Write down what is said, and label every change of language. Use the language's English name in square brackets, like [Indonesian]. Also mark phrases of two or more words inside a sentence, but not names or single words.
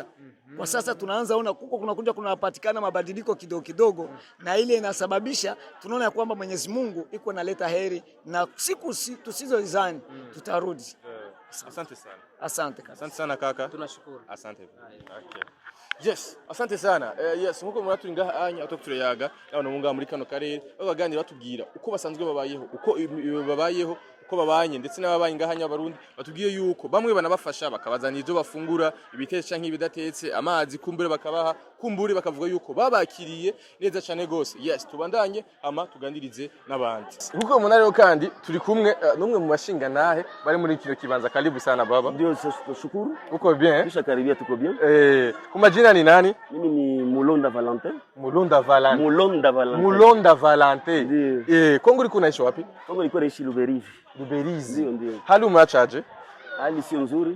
[Swahili] Kwa sasa tunaanza ona kunapatikana mabadiliko kidogo na ile inasababisha tunaona ya kwamba Mwenyezi Mungu iko naleta heri na siku tusizozani tutarudi. Asante sana. Asante sana kaka. Tunashukuru. Asante. [English] Okay. Yes, [Swahili] asante sana. [English] Yes, [Rundi] nkuko mwatu ngaha anya atoktureyaga nabona munga muri kano karere baganira batubwira uko basanzwe babayeho uko babanye ndetse n'ababanye ngahanya abarundi batubwiye yuko bamwe banabafasha bakabazana ivyo bafungura ibitetse canke ibidatetse amazi kumbure bakabaha kumbure bakavuga yuko babakiriye neza cyane gose. Yes, tubandanye ama tugandirize n'abandi. Nkuko munarero kandi turi kumwe numwe mu mashinga nahe bari muri kino kibanza. [Swahili] Karibu sana baba. Ndio, shukuru. Uko bien? Kisha karibia, tuko bien. Kwa majina ni nani? Mimi ni Mulonda Valentin. Mulonda Valentin. Mulonda Valentin. Kongo liko naishi wapi? Kongo liko naishi Luberizi. Ndio. Hali umeachaje? Hali sio nzuri.